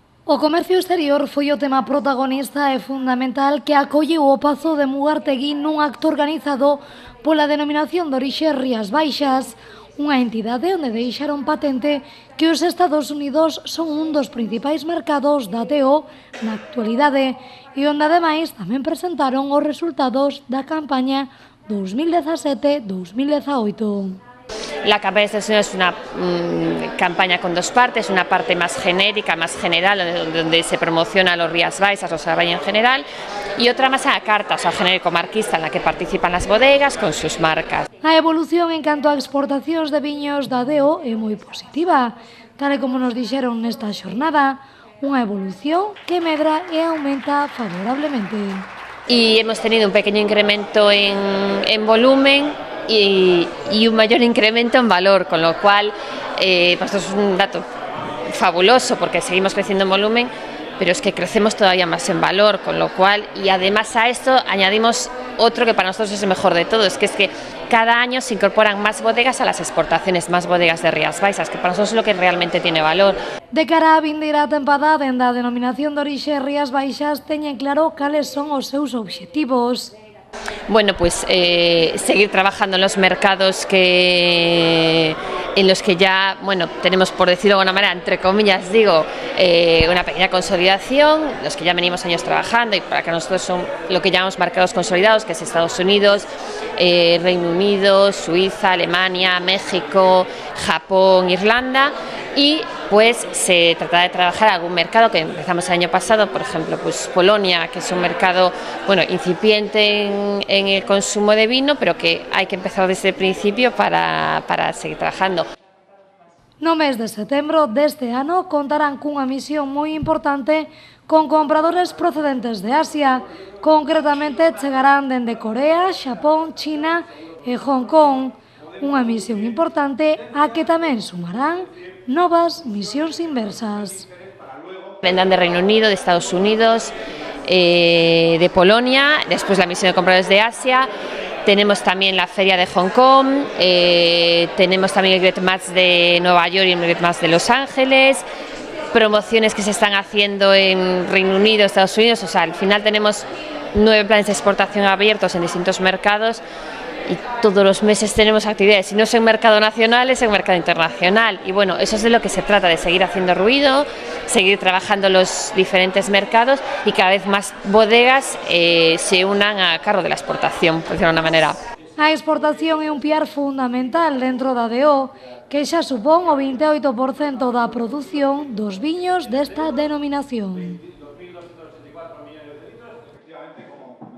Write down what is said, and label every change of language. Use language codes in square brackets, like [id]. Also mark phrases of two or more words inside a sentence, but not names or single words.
[gl] O comercio exterior foi o tema protagonista e fundamental que acolleu o Pazo de Mugartegui nun acto organizado pola denominación de orixe Rías Baixas, unha entidade onde deixaron patente que os Estados Unidos son un dos principais mercados da TO na actualidade e onde ademais tamén presentaron os resultados da campaña 2017-2018. [es] La campaña de Estados Unidos es una campaña con dos partes, una parte más genérica, más general, donde se promociona los Rías Baixas, los Valle en general, y otra más a la carta, o sea, genérico marquista, en la que participan las bodegas con sus marcas. [gl] A evolución en canto a exportacións de viños da DEO é moi positiva, tal e como nos dixeron nesta xornada, unha evolución que medra e aumenta favorablemente. [es] Y hemos tenido un pequeño incremento en volumen y un mayor incremento en valor, con lo cual pues esto es un dato fabuloso porque seguimos creciendo en volumen, pero es que crecemos todavía más en valor, con lo cual, y además a esto añadimos otro que para nosotros es el mejor de todo, es que cada año se incorporan más bodegas a las exportaciones, más bodegas de Rías Baixas, que para nosotros es lo que realmente tiene valor. [gl] De cara á vindeira tempada, dende a denominación de orixe Rías Baixas teñen claro cales son os seus obxectivos. [es] Bueno, pues seguir trabajando en los mercados en los que ya, bueno, tenemos, por decirlo de alguna manera, entre comillas digo, una pequeña consolidación, los que ya venimos años trabajando y para que nosotros son lo que llamamos mercados consolidados, que es Estados Unidos, Reino Unido, Suiza, Alemania, México, Japón, Irlanda, y pues se trata de trabajar algún mercado que empezamos el año pasado, por ejemplo, pues Polonia, que es un mercado, bueno, incipiente en el consumo de vino, pero que hay que empezar desde el principio para seguir trabajando. [gl] No mes de setembro deste ano contarán cunha misión moi importante con compradores procedentes de Asia. Concretamente chegarán dende Corea, Xapón, China e Hong Kong. Unha misión importante a que tamén sumarán novas misións inversas. [es] Vendrán de Reino Unido, de Estados Unidos, de Polonia, después la misión de compradores de Asia. Tenemos también la feria de Hong Kong, tenemos también el Great Match de Nueva York y el Great Match de Los Ángeles, promociones que se están haciendo en Reino Unido, Estados Unidos, o sea, al final tenemos 9 planes de exportación abiertos en distintos mercados y todos los meses tenemos actividades, si no es en mercado nacional, es en mercado internacional, y bueno, eso es de lo que se trata, de seguir haciendo ruido, seguir trabajando los diferentes mercados y cada vez más bodegas se unan a cargo de la exportación, por decirlo de una manera. [gl] A exportación é un piar fundamental dentro da DO, que xa supón o 28% da produción dos viños desta denominación.